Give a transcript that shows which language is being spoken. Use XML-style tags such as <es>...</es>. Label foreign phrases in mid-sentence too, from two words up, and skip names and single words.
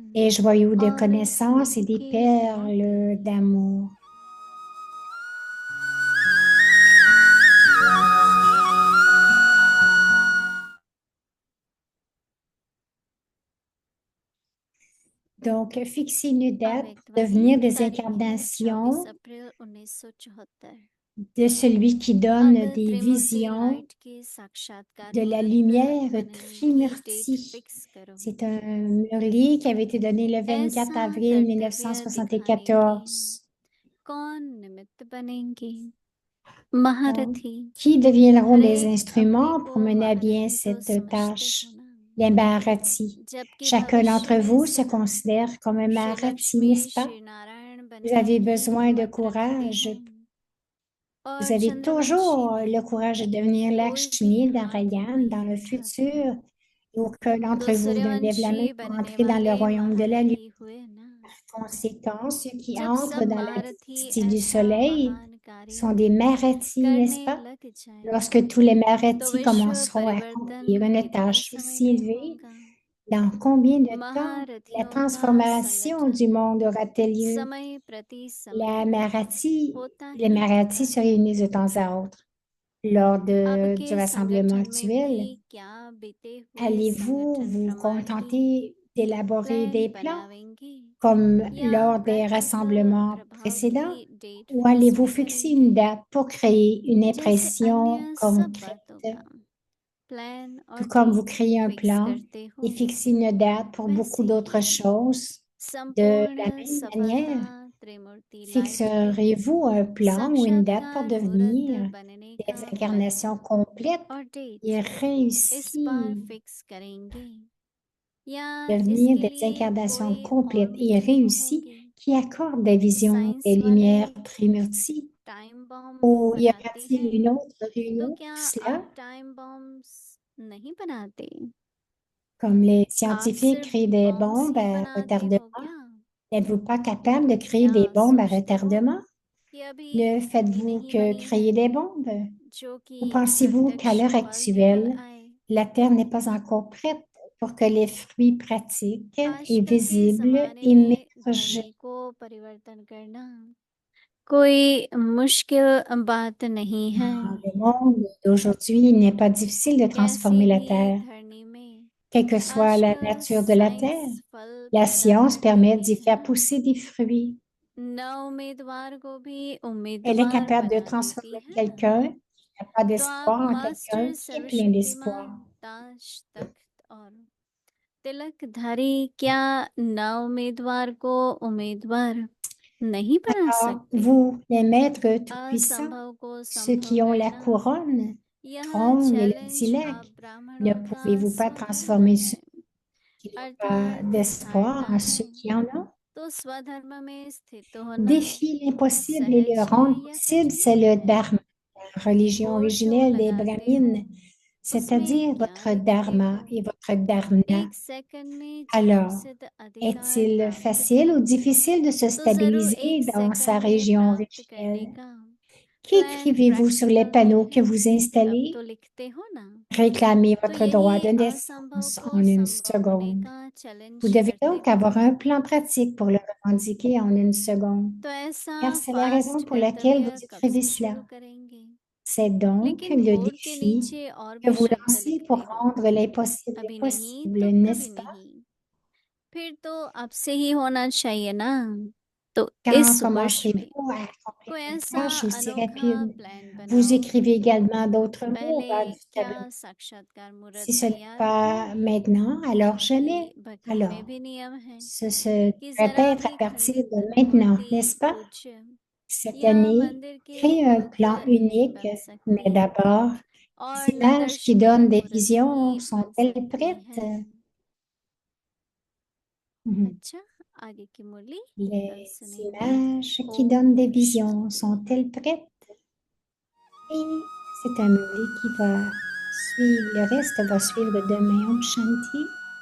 <fr>est joyau de</fr> <hi>और</hi> <fr>connaissances et</fr> <hi>स्नेह</hi> <fr>des</fr> <hi>के</hi> <fr>perles</fr> <hi>मोती</hi> <fr>d'amour. Donc, fixer une date</fr> <hi>अव्यक्त</hi> <fr>pour</fr> <hi>वाणी</hi> <fr>devenir des</fr> <hi>तारीख है 24</hi> <fr>incarnations</fr> <hi>अप्रैल 1974</hi> <fr>de celui qui donne</fr> <hi>अब</hi> <fr>des</fr> <hi>त्रिमूर्ति</hi> <fr>visions</fr> <hi>लाइट के साक्षात्कार</hi> <fr>de la</fr> <hi>मुहूर्त</hi> <fr>lumière</fr> <hi>बनने की डेट</hi> <fr>Trimurti.</fr> <hi>फिक्स करो।</hi> <fr>C'est un Murli qui avait été donné le 24</fr> <hi>ऐसा</hi> <fr>avril</fr> <hi>कर्तव्य दिखाने के</hi> <fr>1974.</fr> <hi>कौन निमित्त बनेंगे?</hi> <fr>Donc,</fr> <hi>महारथी।</hi> <fr>qui deviendront</fr> <hi>हर</hi> <fr>des</fr> <hi>एक अपने</hi> <fr>instruments pour</fr> <hi>को</hi> <fr>mener à bien</fr> <hi>महारथी तो</hi> <fr>cette</fr> <hi>समझते</hi> <fr>tâche?</fr> <hi>हो ना,</hi> <fr>Les Maharati.</fr> <hi>जबकि</hi> <fr>Chacun</fr> <hi>भविष्य</hi> <fr>d'entre</fr> <hi>में</hi> <fr>vous se</fr> <hi>सदा</hi> <fr>considère comme un</fr> <hi>श्री</hi> <fr>Maharati,</fr> <hi>लक्ष्मी</hi> <fr>n'est-ce pas?</fr> <hi>श्री नारायण</hi> <fr>Vous</fr> <hi>बनने</hi> <fr>avez</fr> <hi>की</hi> <fr>besoin de</fr> <hi>हिम्मत रखते</hi> <fr>courage.</fr> <hi>हैं</hi> <fr>Vous</fr> <hi>और</hi> <fr>avez</fr> <hi>चंद्रवंशी</hi> <fr>toujours le</fr> <hi>में</hi> <fr>courage de devenir</fr> <hi>कोई भी</hi> <fr>Lakshmi,</fr> <hi>हाथ</hi> <fr>Narayan dans</fr> <hi>नहीं</hi> <fr>le</fr> <hi>उठाता,</hi> <fr>futur. Et aucun d'entre</fr> <hi>तो</hi> <fr>vous ne lève la main</fr> <hi>सूर्यवंशी</hi> <fr>pour</fr> <hi>बनने</hi> <fr>entrer dans le</fr> <hi>वाले</hi> <fr>royaume de la lune.</fr> <hi>महारथी हुए ना।</hi> <fr>Conséquent, ceux qui</fr> <hi>जब</hi> <fr>entrent</fr> <hi>सब</hi> <fr>dans la</fr> <hi>महारथी</hi> <fr>dynastie du</fr> <hi>ऐसा</hi> <fr>soleil</fr> <hi>महान</hi> <fr>sont</fr> <hi>कार्य</hi> <fr>des Marathis, n'est-ce</fr> <hi>करने</hi> <fr>pas?</fr> <hi>लग जाएं,</hi> <fr>Lorsque tous les</fr> <hi>तो</hi> <fr>Marathis</fr> <hi>विश्व</hi> <fr>commenceront à accomplir</fr> <hi>परिवर्तन</hi> <fr>une</fr> <hi>कितने</hi> <fr>tâche</fr> <hi>समय</hi> <fr>aussi</fr> <hi>में</hi> <fr>élevée,</fr> <hi>होगा?</hi> <fr>dans combien de temps la</fr> <hi>महारथियों का</hi> <fr>transformation du</fr> <hi>संगठन</hi> <fr>monde aura-t-elle lieu?</fr> <hi>समय प्रति</hi> <fr>La</fr> <hi>समय</hi> <fr>Marathi,</fr> <hi>होता</hi> <fr>les</fr> <hi>ही</hi> <fr>Marathis</fr> <hi>रहता</hi> <fr>se</fr> <hi>है।</hi> <fr>réunissent de temps à autre. Lors du</fr> <hi>आपके</hi> <fr>rassemblement</fr> <hi>संगठन में</hi> <fr>actuel,</fr> <hi>भी क्या बीते हुए</hi> <fr>allez-vous</fr> <hi>संगठन</hi> <fr>vous</fr> <hi>प्रमाण की</hi> <fr>contenter d'élaborer</fr> <hi>प्लान</hi> <fr>des plans</fr> <hi>बनावेंगे</hi> <fr>comme</fr> <hi>या</hi> <fr>lors des</fr> <hi>प्रैक्टिकल</hi> <fr>rassemblements</fr> <hi>प्रभाव</hi> <fr>précédents?</fr> <hi>की डेट</hi> <fr>Ou</fr> <hi>फिक्स</hi> <fr>allez-vous</fr> <hi>भी</hi> <fr>fixer une</fr> <hi>करेंगे?</hi> <fr>date pour créer une</fr> <hi>जैसे</hi> <fr>impression</fr> <hi>अन्य सब बातों</hi> <fr>concrète?</fr> <hi>का प्लान और</hi> <fr>Tout comme vous</fr> <hi>डेट</hi> <fr>créez un</fr> <hi>फिक्स</hi> <fr>plan</fr> <hi>करते</hi> <fr>et</fr> <hi>हो,</hi> <fr>fixez une date pour beaucoup</fr> <hi>वैसे</hi> <fr>d'autres</fr> <hi>ही</hi> <fr>choses, de la</fr> <hi>संपूर्ण</hi> <fr>même</fr> <hi>सफलता</hi> <fr>manière,</fr> <hi>त्रिमूर्ति लाइट के</hi> <fr>fixerez-vous un plan ou une date pour</fr> <hi>साक्षात्कार मुहूर्त</hi> <fr>devenir</fr> <hi>बनने</hi> <fr>des</fr> <hi>का प्लान</hi> <fr>incarnations complètes</fr> <hi>और डेट</hi> <fr>et</fr> <hi>इस बार</hi> <fr>réussies,</fr> <hi>फिक्स करेंगे या</hi> <fr>devenir</fr> <hi>इसके</hi> <fr>des</fr> <hi>लिए</hi> <fr>incarnations</fr> <hi>कोई और</hi> <fr>complètes et</fr> <hi>मीटिंग</hi> <fr>réussies</fr> <hi>होगी?</hi> <fr>qui accordent des visions</fr> <hi>साइंस</hi> <fr>des</fr> <hi>वाले</hi> <fr>lumières Trimurti?</fr> <en>time bomb</en> <fr>Ou y</fr> <hi>बनाते</hi> <fr>aura-t-il</fr> <hi>हैं,</hi> <fr>une autre</fr> <hi>तो</hi> <fr>réunion</fr> <hi>क्या</hi> <fr>pour</fr> <hi>आप</hi> <fr>cela?</fr> <en>time bombs</en> <hi>नहीं बनाते?</hi> <fr>Comme les</fr> <hi>आप</hi> <fr>scientifiques</fr> <hi>सिर्फ</hi> <fr>créent des</fr> <hi>बॉम्ब्स</hi> <fr>bombes</fr> <hi>ही</hi> <fr>à</fr> <hi>बनाते</hi> <fr>retardement,</fr> <hi>हो क्या?</hi> <fr>n'êtes-vous pas capable de créer</fr> <hi>या</hi> <fr>des bombes à</fr> <hi>सोचते हो</hi> <fr>retardement?</fr> <hi>कि अभी</hi> <fr>Ne</fr> <hi>धरती</hi> <fr>faites-vous</fr> <hi>नहीं</hi> <fr>que</fr> <hi>बनी है</hi> <fr>créer des bombes?</fr> <hi>जो</hi> <fr>Ou</fr> <hi>कि</hi> <fr>pensez-vous qu'à</fr> <hi>प्रत्यक्ष</hi> <fr>l'heure</fr> <hi>फल निकल</hi> <fr>actuelle,</fr> <hi>आए?</hi> <fr>la Terre n'est pas encore prête pour que les fruits pratiques et</fr> <hi>आजकल के</hi> <fr>visibles</fr> <hi>जमाने में</hi> <fr>émergent?</fr> <hi>धर्म को परिवर्तन करना कोई मुश्किल बात नहीं है।</hi> <fr>Dans le monde d'aujourd'hui, il n'est pas difficile de</fr> <hi>कैसी</hi> <fr>transformer la</fr> <hi>भी</hi> <fr>Terre.</fr> <hi>धरनी में</hi> <fr>Quelle que soit la</fr> <hi>आजकल</hi> <fr>nature de la</fr> <hi>साइंस</hi> <fr>Terre,</fr> <hi>फल</hi> <fr>la</fr> <hi>पैदा</hi> <fr>science</fr> <hi>कर</hi> <fr>permet</fr> <hi>देती</hi> <fr>d'y</fr> <hi>है</hi> <fr>faire</fr> <hi>ना।</hi> <fr>pousser des fruits.</fr> <hi>न उम्मीदवार को भी</hi> <fr>Elle est</fr> <hi>उम्मीदवार</hi> <fr>capable de</fr> <hi>बना देती</hi> <fr>transformer</fr> <hi>है ना।</hi> <fr>quelqu'un qui n'a pas</fr> <hi>तो आप</hi> <fr>d'espoir en quelqu'un</fr> <hi>मास्टर</hi> <fr>qui est plein</fr> <hi>सर्वशक्तिमान</hi> <fr>d'espoir.</fr> <hi>ताज तख्त और तिलकधारी क्या न उम्मीदवार को उम्मीदवार नहीं बना</hi> <fr>Alors,</fr> <hi>सकते?</hi> <fr>vous, les maîtres tout-puissants,</fr> <hi>असंभव को</hi> <fr>ceux</fr> <hi>संभव</hi> <fr>qui ont la</fr> <hi>करना</hi> <fr>couronne,</fr> <hi>यह</hi> <fr>trône et le</fr> <hi>चैलेंज</hi> <fr>tilak,</fr> <hi>आप</hi> <fr>ne</fr> <hi>ब्राह्मणों का</hi> <fr>pouvez-vous pas</fr> <hi>स्वधर्म</hi> <fr>transformer</fr> <hi>है,</hi> <fr>ceux qui n'ont pas</fr> <hi>अर्थात</hi> <fr>d'espoir</fr> <hi>धारणा</hi> <fr>en</fr> <hi>है</hi> <fr>ceux qui en ont?</fr> <hi>तो स्वधर्म में स्थित होना</hi> <fr>Défier l'impossible et le</fr> <hi>सहज है</hi> <fr>rendre</fr> <hi>या</hi> <fr>possible, c'est</fr> <hi>कठिन</hi> <fr>le</fr> <hi>है?</hi> <fr>dharma, la religion</fr> <hi>वो जो</hi> <fr>originelle des</fr> <hi>लगाते हो</hi> <fr>brahmines,</fr> <hi>उसमें</hi> <fr>c'est-à-dire</fr> <hi>क्या</hi> <fr>votre</fr> <hi>लिखते</hi> <fr>dharma</fr> <hi>हो?</hi> <fr>et votre dharna.</fr> <hi>एक सेकंड में जन्म</hi> <fr>Alors,</fr> <hi>सिद्ध अधिकार</hi> <fr>est-il</fr> <hi>प्राप्त</hi> <fr>facile ou</fr> <hi>करके</hi> <fr>difficile de se</fr> <hi>तो जरूर</hi> <fr>stabiliser</fr> <hi>एक</hi> <fr>dans sa</fr> <hi>सेकंड में</hi> <fr>région</fr> <hi>प्राप्त करने</hi> <fr>originelle?</fr> <hi>का प्लान</hi> <fr>Qu'écrivez-vous sur les</fr> <hi>प्रैक्टिकल में</hi> <fr>panneaux que</fr> <hi>है,</hi> <fr>vous</fr> <hi>तब</hi> <fr>installez?</fr> <hi>तो लिखते हो ना।</hi> <fr>Réclamez</fr> <hi>तो</hi> <fr>votre droit de</fr> <hi>यही असंभव</hi> <fr>naissance en</fr> <hi>को</hi> <fr>une</fr> <hi>संभव होने</hi> <fr>seconde.</fr> <hi>का</hi> <fr>Vous</fr> <hi>चैलेंज</hi> <fr>devez</fr> <hi>करते</hi> <fr>donc</fr> <hi>हो।</hi> <fr>avoir un plan pratique pour le revendiquer en une seconde,</fr> <hi>तो ऐसा</hi> <fr>car c'est la raison</fr> <hi>फास्ट</hi> <fr>pour laquelle vous</fr> <hi>कर्तव्य कब</hi> <fr>écrivez</fr> <hi>से शुरू</hi> <fr>cela.</fr> <hi>करेंगे?</hi> <fr>C'est donc</fr> <hi>लेकिन</hi> <fr>le</fr> <hi>बोर्ड के</hi> <fr>défi</fr> <hi>नीचे और</hi> <fr>que</fr> <hi>भी</hi> <fr>vous</fr> <hi>शब्द</hi> <fr>lancez</fr> <hi>लिखते</hi> <fr>pour</fr> <hi>हो,</hi> <fr>rendre l'impossible</fr> <hi>अभी नहीं</hi> <fr>possible,</fr> <hi>तो</hi> <fr>n'est-ce</fr> <hi>कभी</hi> <fr>pas?</fr> <hi>नहीं। फिर तो अब से ही होना चाहिए ना। तो</hi> <fr>Quand</fr> <hi>इस वर्ष में</hi> <fr>commencez-vous à</fr> <hi>कोई</hi> <fr>accomplir une</fr> <hi>ऐसा</hi> <fr>tâche aussi</fr> <hi>अनोखा</hi> <fr>rapide?</fr> <hi>प्लान</hi> <fr>Vous</fr> <hi>बनाओ।</hi> <fr>écrivez également d'autres mots</fr> <hi>पहले</hi> <fr>vers du</fr> <hi>क्या</hi> <fr>tableau.</fr> <hi>साक्षात्कार मुहूर्त</hi> <fr>Si ce n'est</fr> <hi>तैयार हो,</hi> <fr>pas maintenant, alors jamais.</fr> <hi>क्योंकि भक्ति में</hi> <fr>Alors,</fr> <hi>भी नियम है</hi> <fr>ce se</fr> <hi>कि जरा</hi> <fr>répète à</fr> <hi>भी</hi> <fr>partir</fr> <hi>खंडित</hi> <fr>de maintenant,</fr> <hi>मूर्ति</hi> <fr>n'est-ce pas?</fr> <hi>पूज्य</hi> <fr>Cette</fr> <hi>या</hi> <fr>année,</fr> <hi>मंदिर के</hi> <fr>créez un</fr> <hi>बुद्ध</hi> <fr>plan</fr> <hi>नहीं</hi> <fr>unique,</fr> <hi>बन</hi> <fr>mais</fr> <hi>सकती,</hi> <fr>d'abord,</fr> <hi>और</hi> <fr>les</fr> <hi>न</hi> <fr>images qui</fr> <hi>दर्शनीय</hi> <fr>donnent des</fr> <hi>मूर्त</hi> <fr>visions</fr> <hi>ही बन</hi> <fr>sont-elles</fr> <hi>सकती</hi> <fr>prêtes?</fr> <hi>हैं। Mhm. अच्छा, आगे की मुरली हम</hi> <fr>Les</fr> <hi>सुनेंगे।</hi> <fr>images qui donnent des</fr> <hi>ओम</hi> <fr>visions</fr> <hi>शांति।</hi> <fr>sont-elles prêtes? Et c'est un murli qui va suivre, le reste va suivre demain. Om Shanti.</fr>